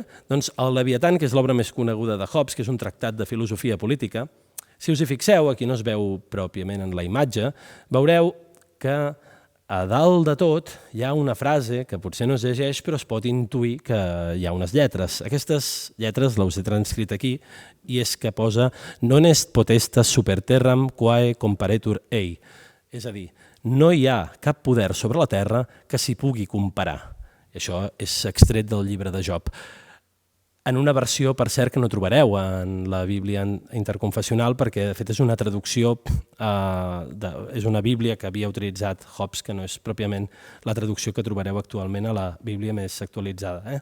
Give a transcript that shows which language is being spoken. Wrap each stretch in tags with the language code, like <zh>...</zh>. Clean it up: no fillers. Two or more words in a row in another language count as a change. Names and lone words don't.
<ca>Doncs el Leviatan, que és l'obra més coneguda de Hobbes, que és un tractat de filosofia política, si us hi fixeu, aquí no es veu pròpiament en la imatge, veureu que A dalt de tot hi ha una frase que potser no es llegeix però es pot intuir que hi ha unes lletres. Aquestes lletres les he transcrit aquí i és que posa</ca> <la>non est potestas super terram quae comparetur ei.</la> <ca>És a dir, no hi ha cap poder sobre la terra que s'hi pugui comparar. I això és extret del llibre de Job. En una versió, per cert, que no trobareu en la Bíblia interconfessional, perquè de fet és una traducció, és una Bíblia que havia utilitzat Hobbes, que no és pròpiament la traducció que trobareu actualment a la Bíblia més actualitzada.</ca>